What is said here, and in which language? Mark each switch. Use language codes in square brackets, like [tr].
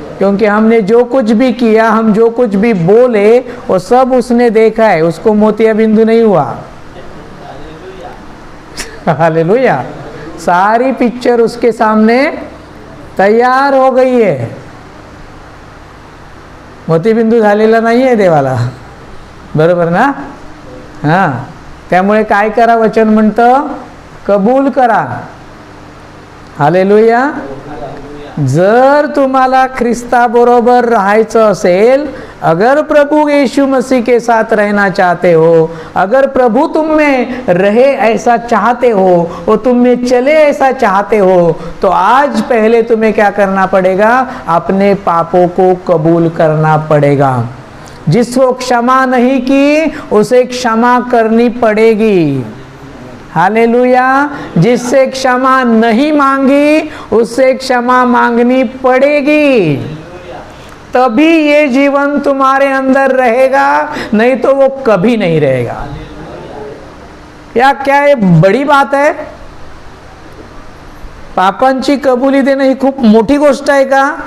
[hi] क्योंकि हमने जो कुछ भी किया, हम जो कुछ भी बोले, वो सब उसने देखा है. उसको मोतिया बिंदु नहीं हुआ. हालेलुया. सारी पिक्चर उसके सामने तैयार हो गई है. [mr] मोतीबिंदू झालेला नाही आहे देवाला. बरोबर ना? हां. त्यामुळे काय करा? वचन म्हणतं कबूल करा. हालेलुया. जर तुम्हाला ख्रिस्ताबरोबर राहायचं असेल, [hi] अगर प्रभु यीशु मसीह के साथ रहना चाहते हो, अगर प्रभु तुम में रहे ऐसा चाहते हो, वो तुम में चले ऐसा चाहते हो, तो आज पहले तुम्हें क्या करना पड़ेगा? अपने पापों को कबूल करना पड़ेगा. जिसको क्षमा नहीं की उसे क्षमा करनी पड़ेगी. हालेलुया. जिससे क्षमा नहीं मांगी उससे क्षमा मांगनी पड़ेगी. तभी ये जीवन तुम्हारे अंदर रहेगा, नहीं तो वो कभी नहीं रहेगा. या क्या ये बड़ी बात है? [mr] पापांची कबुली देणं ही खूप मोठी गोष्ट आहे का?